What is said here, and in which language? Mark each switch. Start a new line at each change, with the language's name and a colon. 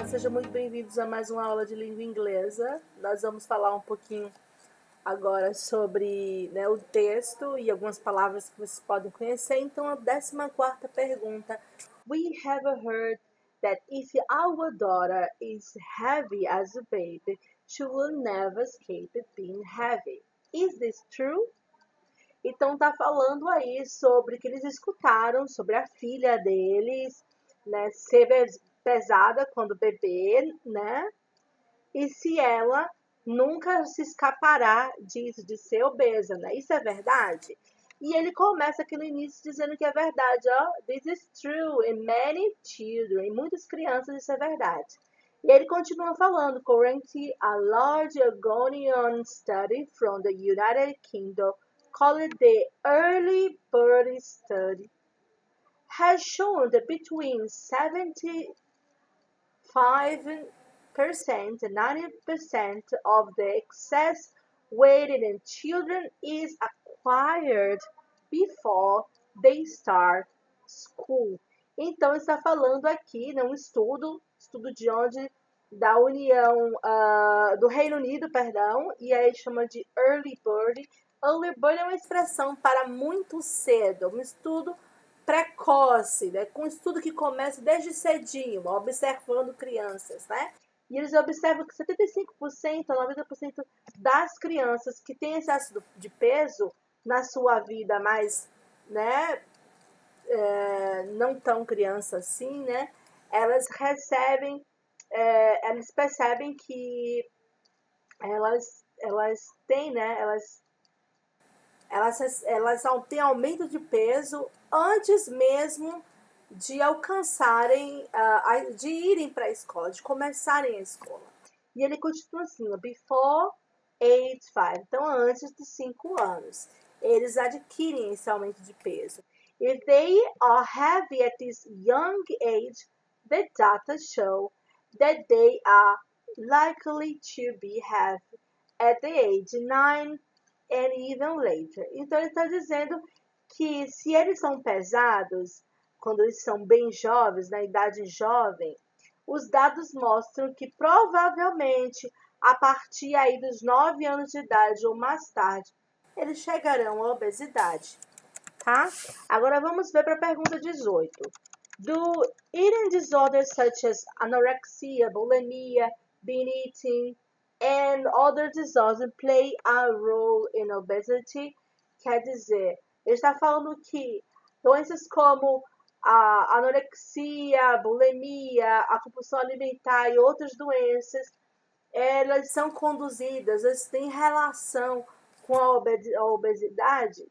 Portuguese: muito bem-vindos a mais uma aula de língua inglesa. Nós vamos falar um pouquinho agora sobre, né, o texto e algumas palavras que vocês podem conhecer. Então, a 14ª pergunta.
English: We have heard that if our daughter is heavy as a baby, she will never escape being heavy. Is this true?
Portuguese: Então, tá falando aí sobre que eles escutaram sobre a filha deles, né, ser pesada quando bebê, né? E se ela nunca se escapará disso, de ser obesa, né? Isso é verdade? E ele começa aqui no início dizendo que é verdade, ó.
English: This is true in many children.
Portuguese: Em muitas crianças isso é verdade. E ele continua falando,
English: currently a large ongoing study from the United Kingdom called the Early Bird Study has shown that between 75% and 90% of the excess weight in children is acquired before they start school.
Portuguese: Então, está falando aqui, né, um estudo de onde? Da União, do Reino Unido, perdão, e aí chama de Early Bird. Early Bird é uma expressão para muito cedo, um estudo precoce, né? Com um estudo que começa desde cedinho, observando crianças, né? E eles observam que 75% a 90% das crianças que têm excesso de peso na sua vida mais, né, não tão criança assim, né? Elas recebem, elas percebem que elas têm, né? Elas têm aumento de peso antes mesmo de alcançarem, de irem para a escola, de começarem a escola. E ele continua assim,
English: before age 5,
Portuguese: então antes de 5 anos, eles adquirem esse aumento de peso.
English: If they are heavy at this young age, the data show that they are likely to be heavy at the age 9 and even later.
Portuguese: Então ele está dizendo que se eles são pesados, quando eles são bem jovens, na idade jovem, os dados mostram que provavelmente a partir aí dos 9 anos de idade ou mais tarde, eles chegarão à obesidade, tá? Agora vamos ver para a pergunta 18.
English: Do eating disorders such as anorexia, bulimia, binge eating, and other disorders play a role in obesity?
Portuguese: Quer dizer, ele está falando que doenças como a anorexia, a bulimia, a compulsão alimentar e outras doenças, elas são conduzidas, elas têm relação com a obesidade.